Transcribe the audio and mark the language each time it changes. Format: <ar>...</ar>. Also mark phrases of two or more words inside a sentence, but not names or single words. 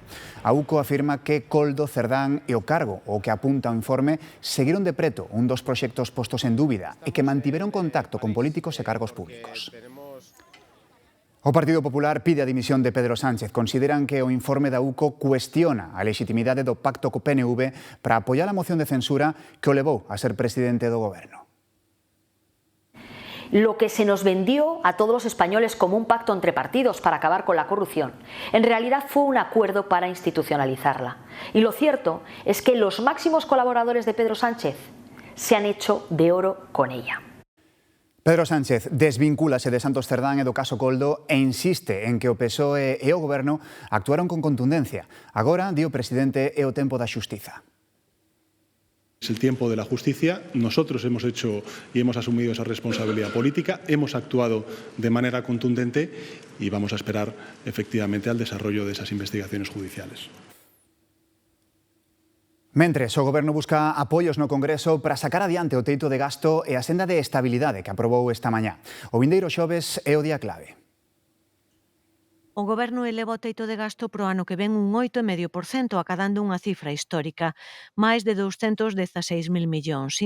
<gl>A UCO afirma que Coldo, Cerdán e o cargo, o que apunta o informe, seguiron de preto un dos proxectos postos en dúbida e que mantiveron contacto con políticos e cargos públicos. O Partido Popular pide a dimisión de Pedro Sánchez. Consideran que o informe da UCO cuestiona a legitimidade do pacto co PNV para apoiar a moción de censura que o levou a ser presidente do goberno.</gl> <es>Lo que se nos vendió a todos los españoles como un pacto entre partidos para acabar con la corrupción, en realidad fue un acuerdo para institucionalizarla. Y lo cierto es que los máximos colaboradores de Pedro Sánchez se han hecho de oro con ella.</es> <gl>Pedro Sánchez desvincúlase de Santos Cerdán e do caso Coldo e insiste en que o PSOE e o goberno actuaron con contundencia. Agora, di o presidente, é o tempo da xustiza.</gl> <es>Es el tiempo de la justicia. Nosotros hemos hecho y hemos asumido esa responsabilidad política, hemos actuado de manera contundente y vamos a esperar efectivamente al desarrollo de esas investigaciones judiciales.</es> <gl>Mentres, o Goberno busca apoios no Congreso para sacar adiante o teito de gasto e a senda de estabilidade que aprobou esta mañá. O vindeiro xoves é o día clave. O Goberno eleva o teito de gasto pro ano que ven un 8,5%, acadando unha cifra histórica, máis de 216.000 millóns.</gl>